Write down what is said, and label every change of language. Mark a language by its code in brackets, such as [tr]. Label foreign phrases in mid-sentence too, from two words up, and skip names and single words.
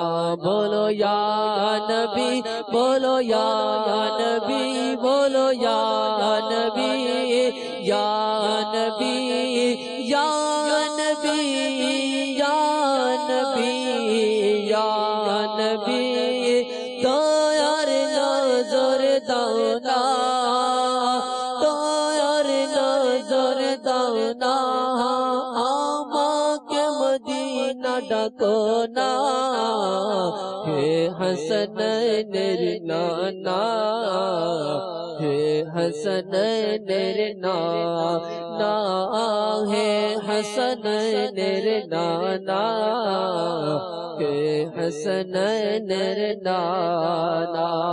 [ur] بولو یا نبی بولو یا نبی بولو یا نبی یا نبی یا نبی یا نبی یا نبی تو یار نظر دانا تو یار نظر دانا [bn] আমাকে মদিনা ডাকো না হে হাসানাইনের নানা হে হাসানাইনের নানা হে হাসানাইনের নানা হে হাসানাইনের নানা